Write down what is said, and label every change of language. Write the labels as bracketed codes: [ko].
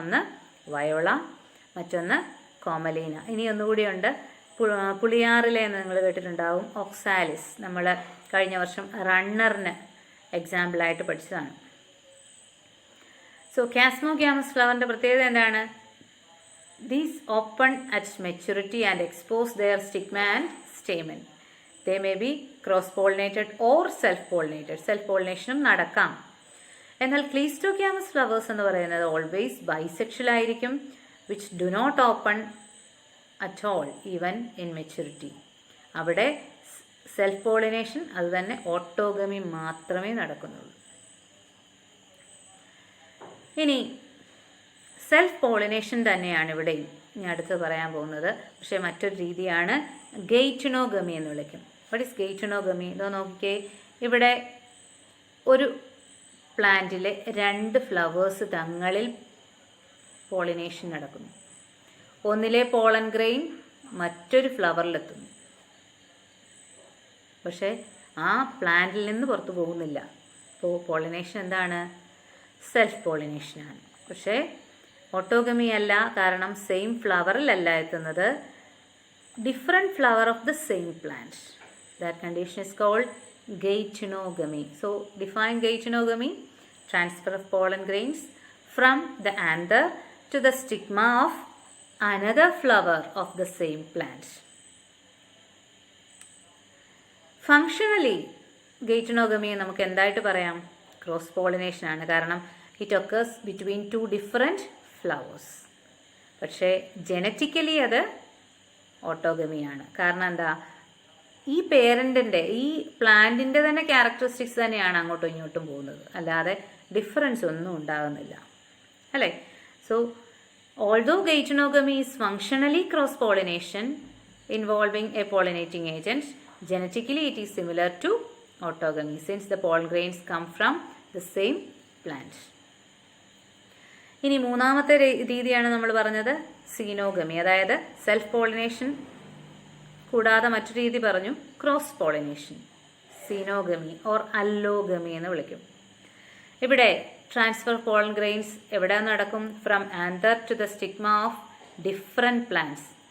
[ml] ഒന്ന് വയോള, മറ്റൊന്ന് കോമലീന. ഇനി ഒന്നുകൂടിയുണ്ട്, പുളിയാറിലെ എന്ന് നിങ്ങൾ കേട്ടിട്ടുണ്ടാവും, ഓക്സാലിസ്. നമ്മൾ കഴിഞ്ഞ വർഷം റണ്ണറിന് എക്സാമ്പിളായിട്ട് പഠിച്ചതാണ്. സോ കാസ്മോഗ്യാമസ് ഫ്ലവറിൻ്റെ പ്രത്യേകത എന്താണ്? [en] These open at maturity and expose their stigma and stamen. They may be cross-pollinated or self-pollinated. [ml] Self-pollination നടക്കാം. എന്നാൽ ക്ലീസ്റ്റോഗ്യാമസ് ഫ്ലവേഴ്സ് എന്ന് പറയുന്നത് ഓൾവേസ് ബൈസെക്ഷൽ ആയിരിക്കും, [en] which do not open at all even in maturity. [ml] അവിടെ self pollination, അതുതന്നെ autogamy മാത്രമേ നടക്കുന്നുള്ളൂ. ഇനി self pollination തന്നെയാണ് ഇവിടെയും ഇനി അടുത്ത് പറയാൻ പോകുന്നത്. പക്ഷേ മറ്റൊരു രീതിയാണ് ഗെയ്റ്റിനോഗമി എന്ന് വിളിക്കും. [en] What is geitonogamy? [ml] ഇതോ നോക്കിക്കേ, ഇവിടെ ഒരു പ്ലാന്റിലെ 2 ഫ്ലവേഴ്സ് തങ്ങളിൽ പോളിനേഷൻ നടക്കുന്നു. ഒന്നിലെ പോളൻ ഗ്രെയിൻ മറ്റൊരു ഫ്ലവറിലെത്തുന്നു. പക്ഷേ ആ പ്ലാന്റിൽ നിന്ന് പുറത്തു പോകുന്നില്ല. അപ്പോൾ പോളിനേഷൻ എന്താണ്? സെൽഫ് പോളിനേഷനാണ്. പക്ഷേ ഓട്ടോഗമി അല്ല, കാരണം സെയിം ഫ്ലവറിലല്ല എത്തുന്നത്. [en] different flower of the same plant. That condition is called geitonogamy. So define geitonogamy: transfer of pollen grains from the anther to the stigma of another flower of the same plant. Functionally geitonogamy [ml] നമുക്ക് എന്തായിട്ട് പറയാം? Cross pollination ആണ്. കാരണം [en] It occurs between two different flowers. [ml] പക്ഷേ genetically അത് ഓട്ടോഗമിയാണ്. കാരണം എന്താ? ഈ പേരൻറ്റിൻ്റെ, ഈ പ്ലാന്റിൻ്റെ തന്നെ ക്യാരക്ടറിസ്റ്റിക്സ് തന്നെയാണ് അങ്ങോട്ടും ഇങ്ങോട്ടും പോകുന്നത്, അല്ലാതെ ഡിഫറൻസ് ഒന്നും ഉണ്ടാകുന്നില്ല, അല്ലേ? [en] So although geitonogamy is functionally cross pollination involving a pollinating agent, genetically it is similar to autogamy since the pollen grains come from the same plant. [ml] ഇനി മൂന്നാമത്തെ രീതിയാണ് നമ്മൾ പറഞ്ഞത് സീനോഗമി, അതായത് സെൽഫ് പോളിനേഷൻ കൂടാതെ മറ്റൊരു രീതി പറഞ്ഞു ക്രോസ് പോളിനേഷൻ, സീനോഗമി ഓർ അല്ലോഗമി എന്ന് വിളിക്കും. ഇവിടെ ട്രാൻസ്ഫർ പോളൻ ഗ്രെയിൻസ് എവിടെ നടക്കും? [en] From anther to the stigma of different plants.